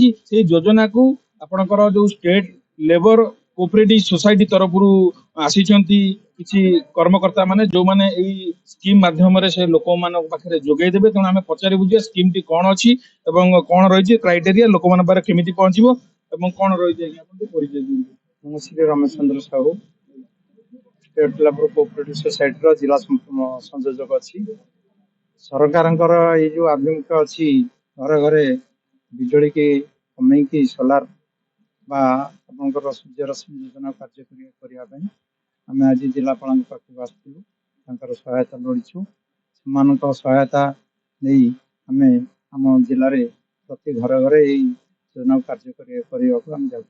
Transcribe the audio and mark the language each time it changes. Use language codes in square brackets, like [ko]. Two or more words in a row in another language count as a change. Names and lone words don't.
[or] ସେଇ ଯୋଜନାକୁ ଆପଣଙ୍କର ଯୋଉ [en] State Labour Cooperative Society [or] तरफରୁ ଆସିଛନ୍ତି କିଛି କର୍ମକର୍ତ୍ତା ମାନେ ଯୋଉମାନେ ଏଇ ସ୍କିମ୍ ମାଧ୍ୟମରେ ସେ ଲୋକମାନଙ୍କ ପାଖରେ ଯୋଗାଇ ଦେବେ। ତେଣୁ ଆମେ ପଚାରିବୁ ଯେ ସ୍କିମ୍ ଟି କଣ ଅଛି ଏବଂ କଣ ରହିଛି କ୍ରାଇଟେରିଆ ଲୋକମାନଙ୍କ ପାଖରେ କେମିତି ପହଞ୍ଚିବ ଏବଂ କଣ ରହିଛି ଆଜ୍ଞା ଆପଣ ଟିକେ ପରିଚୟ ଦିଅନ୍ତୁ। ମୁଁ ଶ୍ରୀ ରମେଶ ଚନ୍ଦ୍ର ସାହୁ [en] State Labour Cooperative Society [or] ଜିଲ୍ଲା ସଂଯୋଜକ ଅଛି। सरकारଙ୍କର ଏଇ ଯୋଉ ଆଭିମୁଖ୍ୟ ଅଛି ଘରେ ଘରେ ବିଜୁଳି କି କମେଇକି ସୋଲାର ବା ଆପଣଙ୍କର ସୂର୍ଯ୍ୟରଶ୍ମି ଯୋଜନା କାର୍ଯ୍ୟକାରୀ କରିବା ପାଇଁ ଆମେ ଆଜି ଜିଲ୍ଲାପାଳଙ୍କ ପାଖକୁ ଆସିଥିଲୁ। ତାଙ୍କର ସହାୟତା ଲୋଡ଼ିଛୁ। ସେମାନଙ୍କ ସହାୟତା ନେଇ ଆମେ ଆମ ଜିଲ୍ଲାରେ ପ୍ରତି ଘରେ ଘରେ ଏଇ ଯୋଜନାକୁ କାର୍ଯ୍ୟକାରୀ କରିବାକୁ ଆମେ ଯାଉଛୁ।